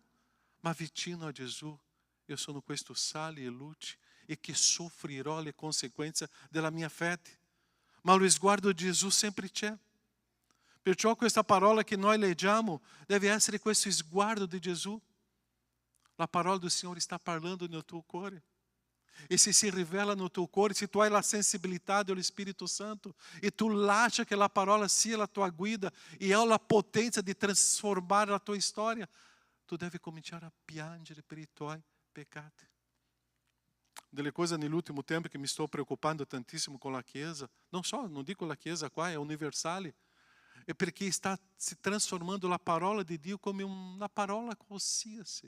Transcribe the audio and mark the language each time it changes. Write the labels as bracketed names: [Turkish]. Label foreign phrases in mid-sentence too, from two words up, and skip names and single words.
[Italian] Ma vicino a Gesù, io sono questo sale e luce e che soffrirò le conseguenze della mia fede. Ma lo sguardo di Gesù sempre c'è. Perciò questa parola che noi leggiamo deve essere questo sguardo di Gesù. La parola [Portuguese] do Senhor está parlando no teu cuore. E se revela no teu cuore, se tu hai a sensibilidade do Espírito Santo, e tu lascia que a parola sia a tua guida, e é a potência de transformar a tua história, [Italian] tu deve cominciare a piangere per i tuoi peccati. Delle cose nell'ultimo tempo che mi sto preoccupando tantissimo con la Chiesa, non dico la Chiesa qua, è universale, è perché sta si trasformando la parola di Dio come una parola qualsiasi.